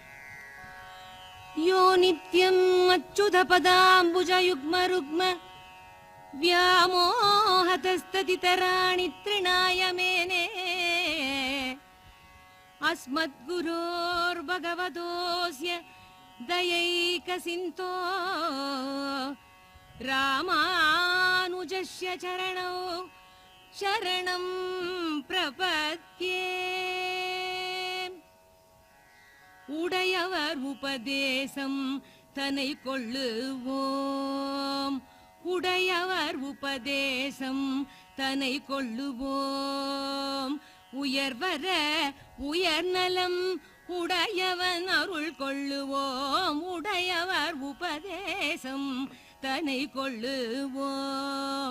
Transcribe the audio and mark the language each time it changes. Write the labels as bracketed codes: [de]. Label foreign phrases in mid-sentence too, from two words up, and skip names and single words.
[sa] यो नित्यम् अच्युतपदाम्बुजयुग्मरुग्म व्यामोहतस्ततितराणि तृणाय मेने अस्मद्गुरोर्भगवतोऽस्य दयैकसिन्तो रामानुजस्य चरणौ शरणं प्रपद्ये। [ta] உடையவர் உபதேசம் தன்னை கொள்ளுவோம், உடையவர் உபதேசம் தன்னை கொள்ளுவோம். உயர்வர உயர்நலம் உடையவன் அருள் கொள்ளுவோம், உடையவர் உபதேசம் தன்னை கொள்ளுவோம்.